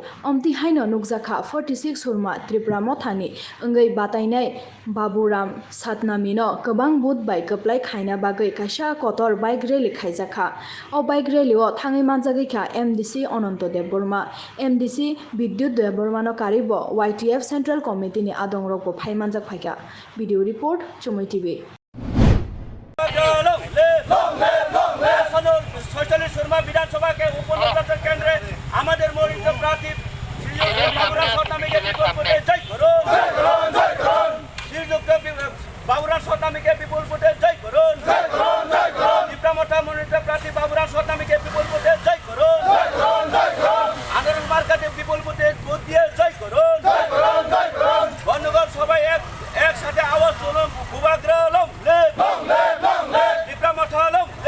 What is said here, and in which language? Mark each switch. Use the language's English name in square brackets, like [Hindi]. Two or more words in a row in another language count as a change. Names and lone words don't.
[Kok Borok] Omti haino nukjaka 46Surma Tipra Motha ni ngai batainai Baburam Satnamino Kabang Bud by Kaplai Khaina Bagwi Kotor [English] bike rally [Kok Borok] khaijaka. O [English] bike rally [Kok Borok] o thangai manjagika MDC Ononto Deborma MDC Bidyut Deborma no karibo YTF Central Committee ni adong rokbo phaimanjak phaika. [English] Video report Chumai TV. [Bangla] 46 বিধানসভা के উপনির্বাচন কেন্দ্রে আমাদের মনোনীত প্রার্থী বাবুরা শতামিকে বিপুল ভোটে জয় করুন শ্রীযুক্ত বাবুরা শতামিকে বিপুল ভোটে জয় করুন টিপ্রা মঠা মনোনীত প্রার্থী বাবুরা শতামিকে বিপুল ভোটে জয় করুন আন্দোলন মার্কাতে বিপুল ভোটে ভোট দিয়ে জয় করুন বন্ধুগণ সবাই একসাথে আওয়াজ তুলুন ভূভাগ্রা লং টিপ্রা মঠা লং